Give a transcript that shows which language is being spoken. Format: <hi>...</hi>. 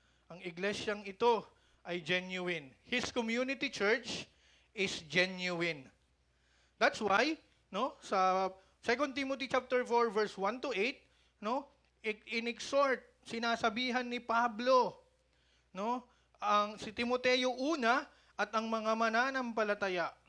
<tl>Ang iglesyang ito ay genuine.</tl> <en>His community church is genuine. That's why,</en> <tl>no, sa 2 Timothy chapter 4 verse 1 to 8, no, in-exhort, sinasabihan ni Pablo, no, si Timoteo una at ang mga mananampalataya</tl>